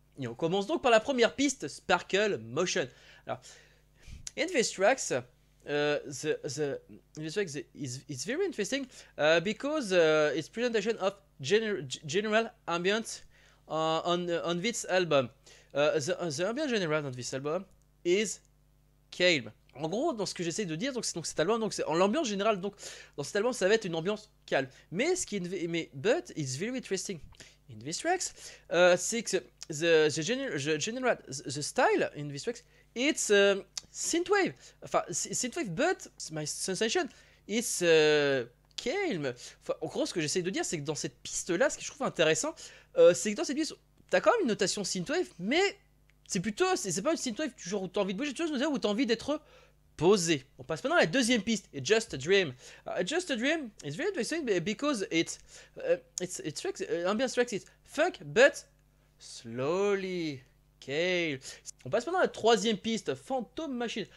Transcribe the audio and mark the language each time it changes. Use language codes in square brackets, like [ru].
[fr] Et on commence donc par la première piste, Sparkle Motion. [en] Alors, in this tracks, this track is very interesting because it's presentation of general ambience on this album. The ambient general on this album is calm. [fr] En gros, dans ce que j'essaie de dire, donc cet album, donc en l'ambiance générale, donc dans cet album, ça va être une ambiance calme. Mais ce qui est, [en] but it's very interesting in these tracks. [fr] C'est que [en] the style in these tracks, it's synthwave. Enfin, synthwave, but my sensation, it's calm. [fr] Enfin, en gros, ce que j'essaie de dire, c'est que dans cette piste-là, ce que je trouve intéressant, c'est que dans cette piste, t'as quand même une notation synthwave, mais c'est pas une synthwave toujours où t'as envie de bouger, tu vois, où t'as envie d'être posé. On passe maintenant à la deuxième piste, It's Just a Dream. [en] Just a Dream is very interesting because it's ambiance tracks, it's funk, but slowly. Okay. [fr] On passe maintenant à la troisième piste, Phantom Machine.